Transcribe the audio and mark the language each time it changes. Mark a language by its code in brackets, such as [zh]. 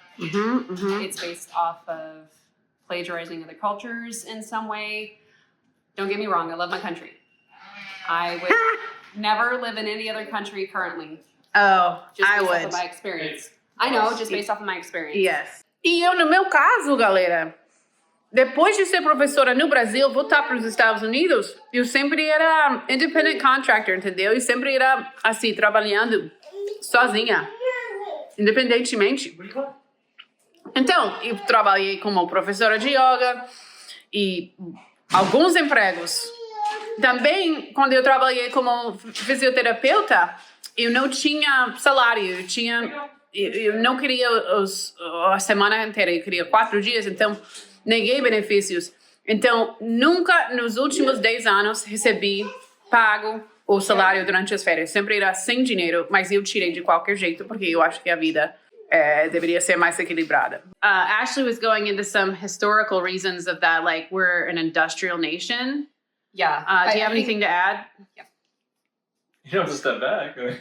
[en] It's based off of plagiarizing other cultures in some way. Don't get me wrong, I love my country. I would never live in any other country currently Oh, Just I based off would. of my experience. I know, just based off of my experience. Yes. [pt] E eu, no meu caso, galera, depois de ser professora no Brasil, voltar para os Estados Unidos, eu sempre era independent contractor, entendeu? E sempre era, assim, trabalhando sozinha, independentemente. Então, eu trabalhei como professora de yoga e alguns empregos. Também, quando eu trabalhei como fisioterapeuta, eu não tinha salário, eu não queria a semana inteira, eu queria 4 dias, então neguei benefícios. Então, nunca nos últimos 10 anos recebi pago o salário durante as férias. Sempre era sem dinheiro, mas eu tirei de qualquer jeito, porque eu acho que a vida deveria ser mais equilibrada. [en] Ashley was going into some historical reasons of that, like we're an industrial nation. Yeah. Do you have anything to add? You don't have to step back.